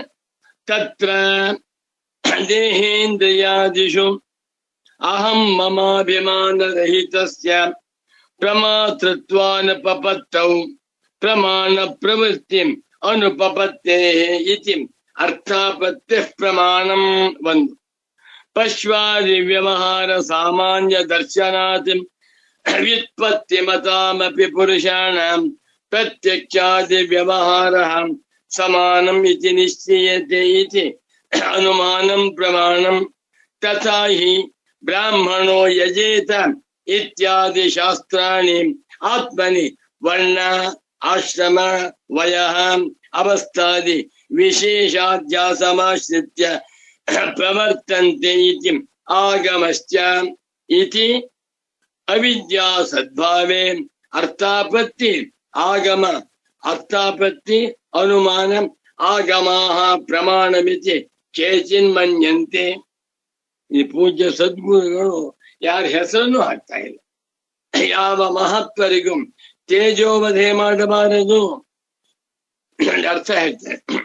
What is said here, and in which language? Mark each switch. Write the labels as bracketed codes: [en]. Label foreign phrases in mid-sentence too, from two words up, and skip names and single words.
[sa] ತತ್ರ ದೇಹೇಂದ್ರಿಯಾದಿಷು ಅಹಂ ಮಮಾಭಿಮಾನರಹಿತಸ್ಯ ಪ್ರಮಾತೃತ್ವಾನುಪಪತ್ತೌ ಪ್ರಮಾಣ ಪ್ರವೃತ್ತಿ ಅನುಪಪತ್ತೇಃ ಇತಿ ಅರ್ಥಾಪತ್ತಿ ಪ್ರಮಾಣಂ. 1. ಪಶ್ವಾದಿ ವ್ಯವಹಾರ ಸಾಮಾನ್ಯ ದರ್ಶನಾತ್ ವ್ಯುತ್ಪತ್ತಿ ಮತಾಮಪಿ ಪುರುಷಾಣಾಂ ಪ್ರತ್ಯಕ್ಷಾದಿ ವ್ಯವಹಾರ ಸಮಾನಂ ಇತಿ ನಿಶ್ಚಯತೆ ಇತಿ ಅನುಮಾನಂ ಪ್ರಮಾಣಂ. ತಥಾ ಹಿ ಬ್ರಾಹ್ಮಣೋ ಯಜೇತ ಇತ್ಯಾದಿ ಶಾಸ್ತ್ರಾಣಿ ಆತ್ಮನಿ ವರ್ಣ ಆಶ್ರಮ ವಯಃ ಅವಸ್ಥಾದಿ ವಿಶೇಷಾಧ್ಯಾಸಮಾಶ್ರಿತ್ಯ ಪ್ರವರ್ತಂತೆ ಇತಿ ಆಗಮಶ್ಚ ಇತಿ ಅವಿದ್ಯಾ ಸದ್ಭಾವೇ ಅರ್ಥಾಪತ್ತಿ ಆಗಮ ಅರ್ಥಾಪತ್ತಿ ಅನುಮಾನ ಆಗಮಾಹ ಪ್ರಮಾಣಮಿತಿ ಕೇಚಿನ್ಮನ್ಯಂತೆ. [kn] ಈ ಪೂಜ್ಯ ಸದ್ಗುರುಗಳು ಯಾರ ಹೆಸರನ್ನು ಹಾಕ್ತಾ ಇಲ್ಲ. ಯಾವ ಮಹತ್ವರಿಗೂ ತೇಜೋವಧೆ ಮಾಡಬಾರದು ಅರ್ಥ ಹೇಳ್ತಾರೆ.